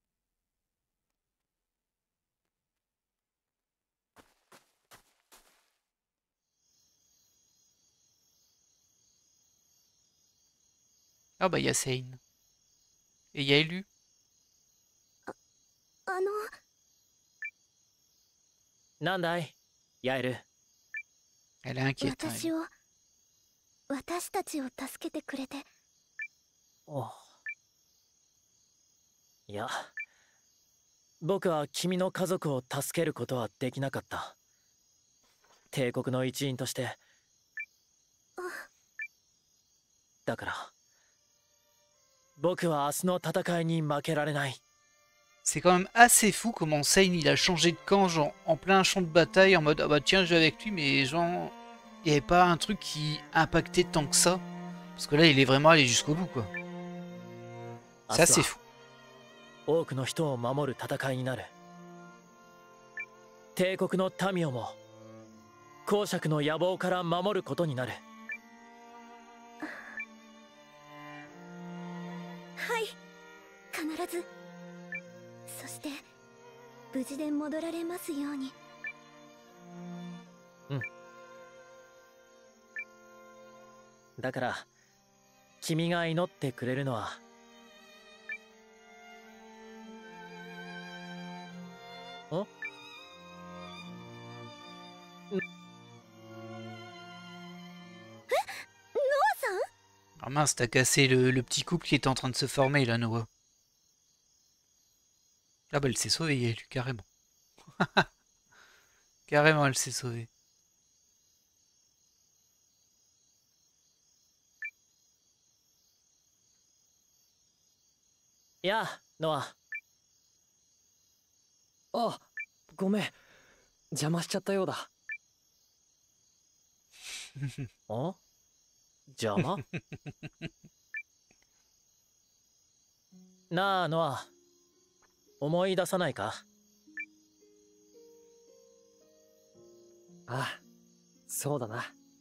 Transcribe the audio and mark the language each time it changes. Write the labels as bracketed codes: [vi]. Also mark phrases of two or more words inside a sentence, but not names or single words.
[fr] Ah bah, il y a Seine. Et il y a Élu. [ja] Nandai, Yael. [fr] Elle est inquiète. Hein, elle. [ja] 私たちを助けてくれて。おう。いや、僕は君の家族を助けることはできなかった。帝国の一員として。だから、僕は明日の戦いに負けられない。 [fr] C'est quand même assez fou comment Seine il a changé de camp genre, en plein champ de bataille en mode ah bah tiens je vais avec lui mais genre il n'y avait pas un truc qui impactait tant que ça parce que là il est vraiment allé jusqu'au bout quoi. C'est assez fou. [ja] 多くの人を守る戦いになる。帝国の民をも公爵の野望から守ることになる。はい、必ず。そして無事で戻られますように。うん。だから君が祈ってくれるのはん [fr] Ah mince, t'as cassé le petit couple qui était en train de se former là, Noah. Ah bah elle s'est sauvée, elle, carrément. Carrément, elle s'est sauvée. [ja] Ya, Noah. あ、ごめん。邪魔しちゃったようだ。ん？邪魔？なあ、ノア。思い出さないか？ああ、そうだな。